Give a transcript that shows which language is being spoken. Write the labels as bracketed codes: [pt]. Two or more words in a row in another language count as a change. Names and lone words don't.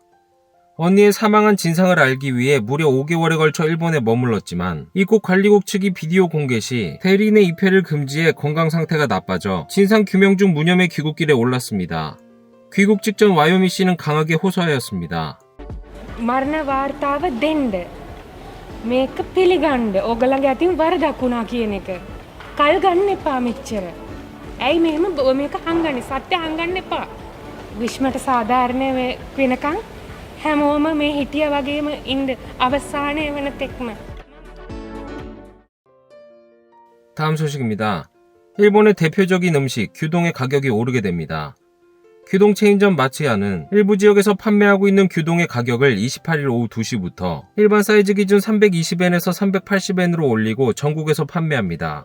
[ko] 언니의 사망한 진상을 알기 위해 무려 5개월에 걸쳐 일본에 머물렀지만 입국관리국 측이 비디오 공개 시 대리인의 입회를 금지해 건강 상태가 나빠져 진상 규명 중 무념의 귀국길에 올랐습니다. 귀국 직전 와요미 씨는 강하게 호소하였습니다. [si] මරණ වාර්තාව දෙන්න. මේක පිළිගන්න. ඕගොල්ලන්ගේ අතින් වරදක් වුණා කියන එක. කල් ගන්න එපා මෙච්චර. ඇයි මෙහෙම මේක හංගන්නේ? සත්‍ය හංගන්න එපා. විශ්මට සාධාරණ වෙනකන් හැමෝම මේ හිටිය වගේම ඉන්න අවසානයේ වෙන තෙක්ම. [ko] 다음 소식입니다. 일본의 대표적인 음식 규동의 가격이 오르게 됩니다. 규동 체인점 마츠야는 일부 지역에서 판매하고 있는 규동의 가격을 28일 오후 2시부터 일반 사이즈 기준 320엔에서 380엔으로 올리고 전국에서 판매합니다.